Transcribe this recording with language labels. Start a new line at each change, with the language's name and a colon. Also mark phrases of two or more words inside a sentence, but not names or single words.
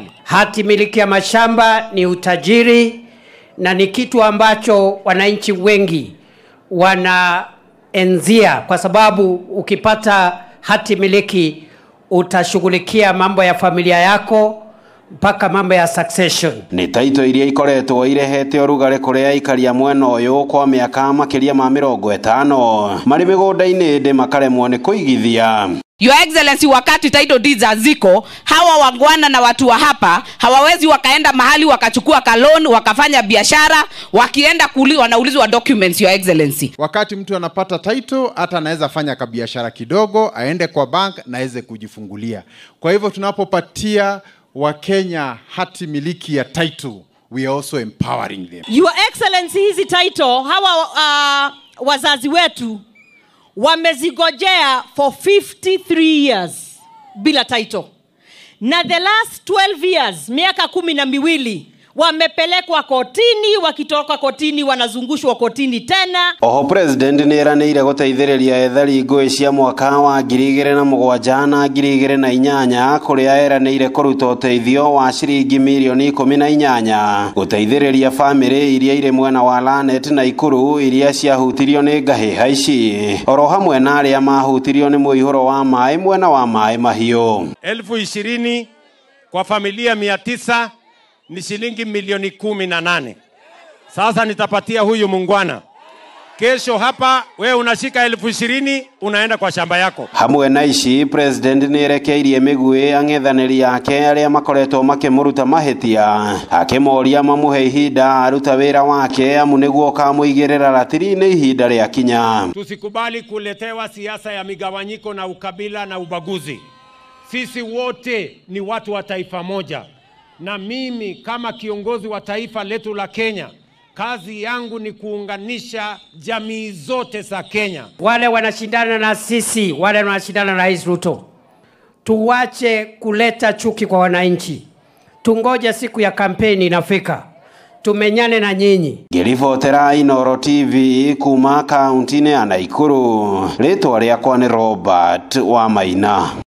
Swahili: Hati miliki ya mashamba ni utajiri na ni kitu ambacho wananchi wengi wanaenzia, kwa sababu ukipata hati miliki utashughulikia mambo ya familia yako mpaka mambo ya succession.
Kikuyu: Ni title iria ikoretwo irehete ũrugarĩ kũrĩ aikari a mwena ũyũ kwa mĩaka makĩria ma 50 marĩ mĩgũnda-inĩ ndĩ makaremwo nĩ kũigithia.
English: Your Excellency,
Swahili: wakati
English: title deeds
Swahili: haziko, hawa wangwana na watu wa hapa hawawezi wakaenda mahali wakachukua loan wakafanya biashara, wakienda wanaulizwa documents,
English: Your Excellency.
Swahili: Wakati mtu anapata title, hata anaweza fanya biashara kidogo, aende kwa bank na aweze kujifungulia. Kwa hivyo tunapopatia Wakenya hati miliki ya title,
English: we are also empowering them. Your Excellency,
Swahili: hizi title hawa wazazi wetu wamezigojea
English: for 53 years
Swahili: bila title. Na
English: the last 12 years,
Swahili: miaka 12, wamepelekwa kotini, wakitoka kotini wanazungushwa kotini tena.
Kikuyu: Oho president nĩeranĩire gũteithĩrĩria ethari ngũĩ cia mwaka wa 2007 na 2008 kũrĩa eranĩire kũruta ũteithio wa ciringi milioni 18 gũteithĩrĩria famĩlĩ iria irĩ mwena wa Lanet na Ikuru iria ciahutirio nĩ ngahĩha ici, oro hamwe na arĩa mahutirio nĩ mũihũro wa maĩ mwena wa maĩ mahiũ.
Swahili: 20,000 kwa familia 900 ni shilingi milioni 18. Sasa nitapatia huyu mungwana. Kesho hapa wewe unashika 20,000 unaenda kwa shamba yako.
Kikuyu: Hamwe na ici president nĩerekeirie mĩguĩ ang'ethanĩri yake arĩa makoretwo makĩmũruta mahĩtia, akĩmoria mamũhe ihinda aruta wĩra wake amu nĩguo kamũigĩrĩra ratiri-inĩ ihinda rĩa kinya.
Swahili: Tusikubali kuletewa siasa ya migawanyiko na ukabila na ubaguzi. Sisi wote ni watu wa taifa moja. Na mimi kama kiongozi wa taifa letu la Kenya, kazi yangu ni kuunganisha jamii zote za Kenya. Wale wanashindana na sisi, wale wanashindana na Rais Ruto, tuwache kuleta chuki kwa wananchi. Tungoje siku ya kampeni inafika, tumenyane na nyinyi.
Kikuyu: Ngĩribotera Inooro TV kuma kaunti-inĩ ya Nakuru, rĩtwa rĩakwa nĩ Robert Wamaina.